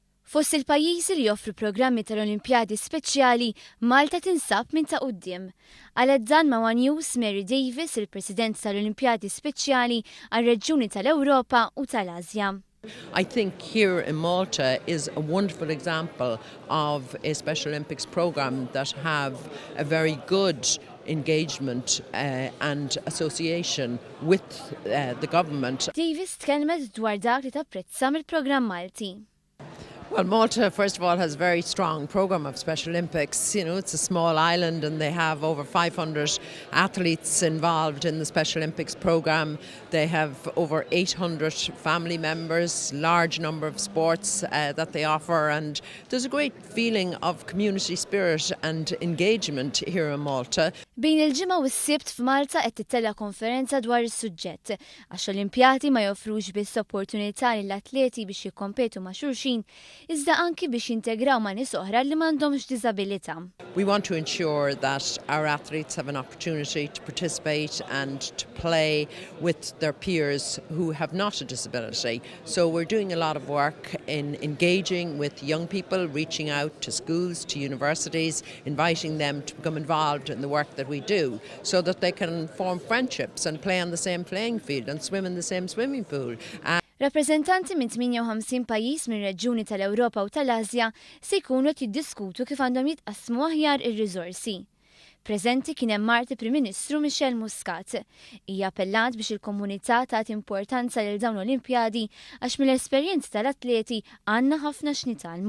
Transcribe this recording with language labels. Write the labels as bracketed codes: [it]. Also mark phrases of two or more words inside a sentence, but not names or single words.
[mt] Fost il-pajjiżi li joffru programmi tal-olimpjadi speċjali, Malta tinsab minn ta' quddiem. Għalet dan ma' News Mary Davis, il-President tal-Olimpjadi speċjali għar-regjuni tal-Ewropa u tal-Asja. [en] I think here in Malta is a wonderful example of a Special Olympics programme that have a very good engagement and association with the government. [mt] Davis tkellmet dwar dak li tapprezza mill-programm Malti. [en] Well, Malta, first of all, has a very strong programme of Special Olympics. You know, it's a small island and they have over 500 athletes involved in the Special Olympics programme. They have over 800 family members, large number of sports that they offer, and there's a great feeling of community spirit and engagement here in Malta. [mt] Bejn il-ġimgħa u s-sibt f'Malta qed tittella konferenza dwar is-suġġett għax l-Olimpjati ma joffrux biss opportunità lill-atleti biex jikkompetu ma' xulxin, iżda anki biex jintegraw ma' nies oħra li m'għandhomx diżabilità. [en] We want to ensure that our athletes have an opportunity to participate and to play with their peers who have not a disability. So we're doing a lot of work in engaging with young people, reaching out to schools, to universities, inviting them to become involved in the work that we do so that they can form friendships and play on the same playing field and swim in the same swimming pool. [mt] Rappreżentanti minn 58 pajjiż mir-reġjuni tal-Ewropa u tal-Asja se jkunu qed jiddiskutu kif għandhom jitqassmu aħjar ir-riżorsi. Preżenti kien hemm Prim Ministru Michel Muscat. Hija appellat biex il-komunità tagħti importanza lil dawn l-Olimpjadi għax mill-esperjenzi tal-atleti għandna ħafna x'nitalmu.